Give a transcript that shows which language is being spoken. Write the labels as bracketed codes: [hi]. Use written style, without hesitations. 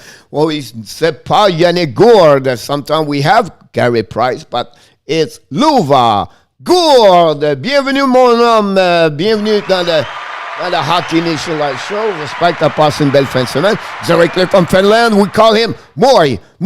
[fr] Well, c'est pas Yannick Gourde. [en] Sometimes we have Gary Price, but it's Louva Gourde. [fr] Bienvenue, mon homme. Bienvenue dans le Hockey Nation Live Show. J'espère que tu as passé une belle fin de semaine. [en] Directly from Finland, we call him Moi.